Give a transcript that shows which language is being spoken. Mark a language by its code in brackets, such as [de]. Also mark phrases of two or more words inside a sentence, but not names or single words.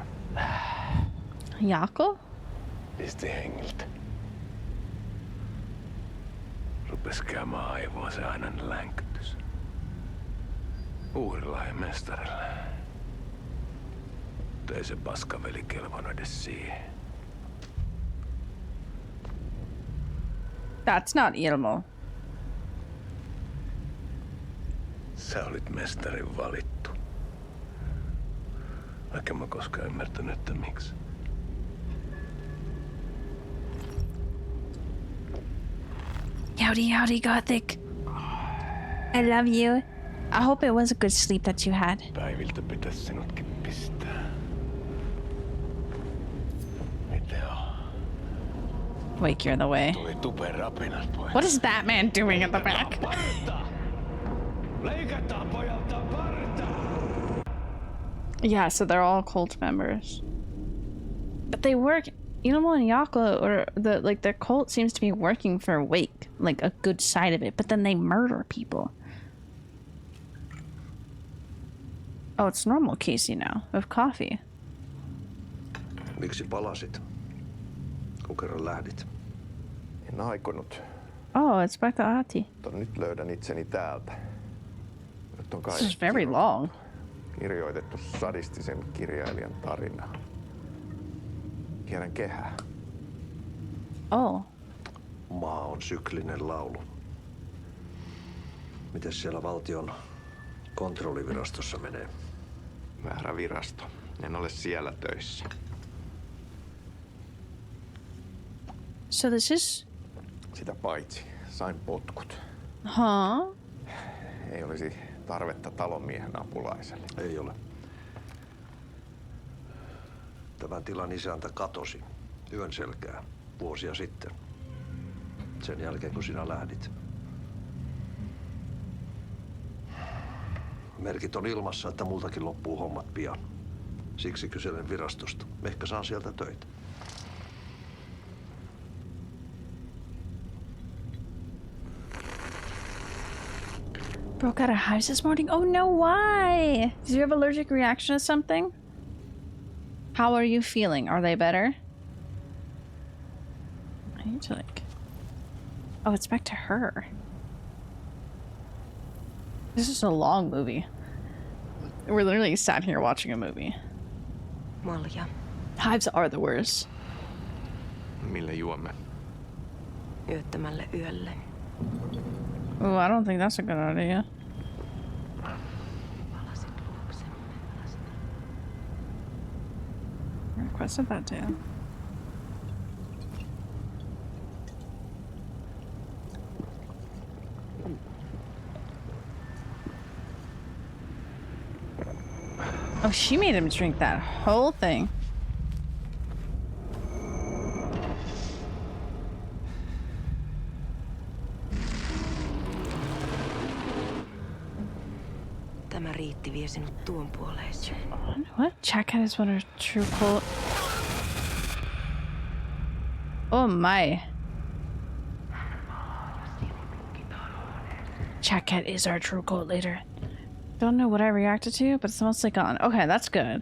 [fi] Jaakko? Pisti hengiltä. Rupes käymään aivoa se ainainen länkytys. Uhrilla ja mestarilla. Mutta ei se paskaveli kelvannut edes siihen. [en] That's not Ilmo. [fi] Sä olit mestarin valittu. Vaikka mä koskaan ymmärtänyt, että miksi. [en] Howdy, howdy, Gothic. I love you. I hope it was a good sleep that you had. [fi] Päiviltä pitäis sinutkin pistää. Mitä on? [en] Wake, you're in the way. [fi] Tuli tupen rapinat pois. [en] What is that man doing in the back? [fi] Leikataan pojalta partaa! [en] Yeah, so they're all cult members. But they work, Ilmo and Jaakko, or their cult seems to be working for Wake, like a good side of it, but then they murder people. Oh, it's normal Casey now, with coffee. [fi] Miksi palasit, kun kerran lähdit? En aikonut. [en] Oh, it's back to Ahti. [fi] Mutta nyt löydän itseni täältä. Nyt on [en] This is very long. [fi] kirjoitettu sadistisen kirjailijan tarina. Kierrän kehää. [en] Oh. [fi] Maa on syklinen laulu. Mites siellä valtion kontrollivirastossa menee? Väärä virasto. En ole siellä töissä. [en] So this is... [fi] Sitä paitsi sain potkut. Huh? Ei olisi tarvetta talonmiehen apulaiselle. Ei ole. Tämän tilan isäntä katosi yön selkää vuosia sitten. Sen jälkeen kun sinä lähdit. Merkit on ilmassa, että multakin loppuu hommat pian. Siksi kyselen virastosta. Ehkä saan sieltä töitä. [en] Broke out of hives this morning? Oh no, why? Did you have allergic reaction to something? How are you feeling? Are they better? I need to like... Oh, it's back to her. This is a long movie. We're literally sat here watching a movie. [fi] Malja. [en] Hives are the worst. [fi] Mille juomme? Yöttömälle yölle. [en] Oh, I don't think that's a good idea. I requested that too. Oh, she made him drink that whole thing. [fi] Tämä riitti vie sinut tuon puoleiseen. [en] What? Jackhead is one of true cult. Oh my. Jackhead is our true cult leader. Don't know what I reacted to, but it's mostly gone. Okay, that's good.